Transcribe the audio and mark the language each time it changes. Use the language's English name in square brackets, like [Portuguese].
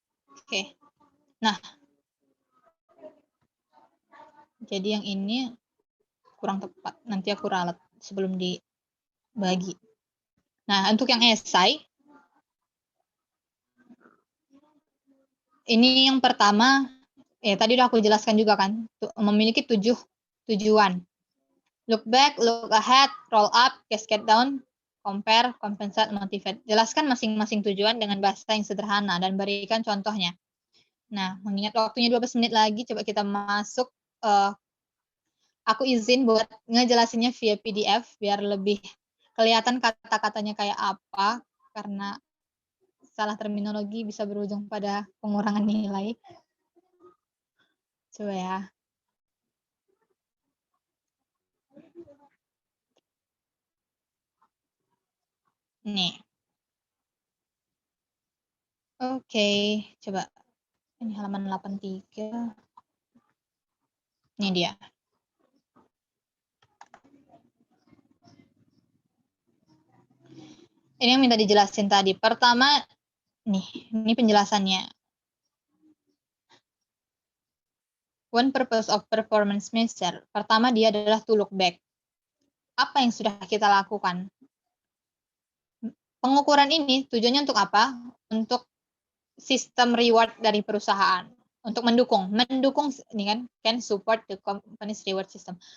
[Indonesian] Oke. Nah, jadi yang ini kurang tepat. Nanti aku ralat sebelum dibagi. Nah, untuk yang esai, ini yang pertama, tadi udah aku jelaskan juga kan, memiliki 7 tujuan. [English] Look back, look ahead, roll up, cascade down, compare, compensate, motivate. [Indonesian] Jelaskan masing-masing tujuan dengan bahasa yang sederhana dan berikan contohnya. Nah, mengingat waktunya 12 menit lagi, coba kita masuk. Aku izin buat ngejelasinnya via PDF, biar lebih kelihatan kata-katanya kayak apa, karena salah terminologi bisa berujung pada pengurangan nilai. Coba ya. Nih. Oke, coba. Ini halaman 83. Ini dia. Ini yang minta dijelasin tadi. Pertama, nih, ini penjelasannya. [English] One purpose of performance measure. [Indonesian] Pertama, dia adalah [English] to look back. [Indonesian] Apa yang sudah kita lakukan? Pengukuran ini tujuannya untuk apa? Untuk sistem reward dari perusahaan. Untuk mendukung ini kan [English] support the company's reward system.